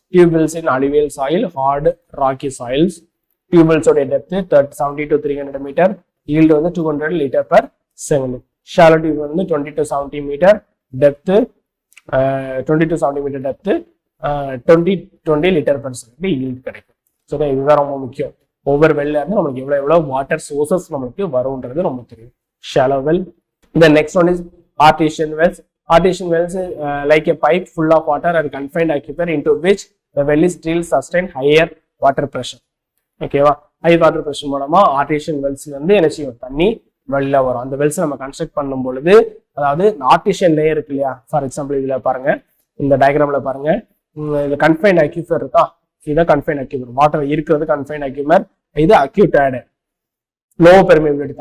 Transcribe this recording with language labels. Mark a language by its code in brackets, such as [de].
[en] tube wells in alluvial soil, hard rocky soils. tube wells ஓட depth 70 to 300 meter, yield வந்து 200 liter per second. shallow tube வந்து 20 to 70 meter depth, 20 to 70 meter depth, 20 liter per second yield கிடைக்கும். [ta] So இதுதான் ரொம்ப முக்கியம். ஒவ்வொரு வெல்ல இருந்து நம்மளுக்கு எவ்வளவு வாட்டர் சோர்சஸ் நம்மளுக்கு வரும்ன்றது ரொம்ப தெரியும். [en] shallow well. The next one is artesian wells. Artesian wells is like a pipe full of water and confined aquifer into which the well is drilled sustain higher water pressure. [ta] ஓகேவா, high water pressure மூலமா artisan வெல்ஸ்ல இருந்து என்ன செய்யும், தண்ணி வெளில வரும். அந்த Wells நம்ம கன்ஸ்ட்ரக்ட் பண்ணும் பொழுது, அதாவது ஆர்டிஷியன் லேயர் இருக்கு இல்லையா, ஃபார் எக்ஸாம்பிள் இதுல பாருங்க, இந்த டயக்ராம்ல பாருங்க, இந்த கன்ஃபைன்ட் அக்யூஃபர் இருக்கா, இதுதான் கன்ஃபைன்ட் அக்யூஃபர். வாட்டர் இருக்கிறது கன்ஃபைன்ட் அக்யூஃபர், இது அக்யூட்டட் லோ பெர்மியபிலிட்டி.